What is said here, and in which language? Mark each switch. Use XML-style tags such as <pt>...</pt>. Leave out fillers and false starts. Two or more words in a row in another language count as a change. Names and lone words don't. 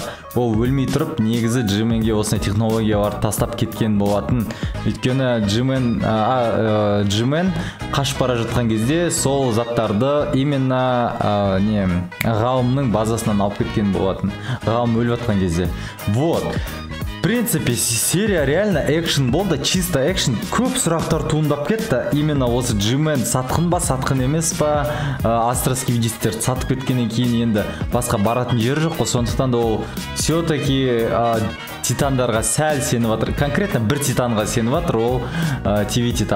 <kk>Ол өлмей тұрып, негізі Джименге осындай технологиялар тастап кеткен болатын. Өйткені Джимен қашып бара жатқан кезде сол заттарды именно ғалымның базасынан алып кеткен болатын. Ғалым өліп жатқан кезде.</kk> <ru>Вот. В принципе, серия реально экшен болды, чисто экшен.</ru> <kk>Көп сұрақтар туындап кетті. Именно осы Джимен сатқын ба, сатқын емес па, астроскибидистерді сатып кеткеннен кейін енді басқа баратын жері жоқ. Сондықтан да ол все-таки титандарға сәл сеніп жатыр. Конкретно бір титанға сеніп жатыр, ол TV Титан.</kk>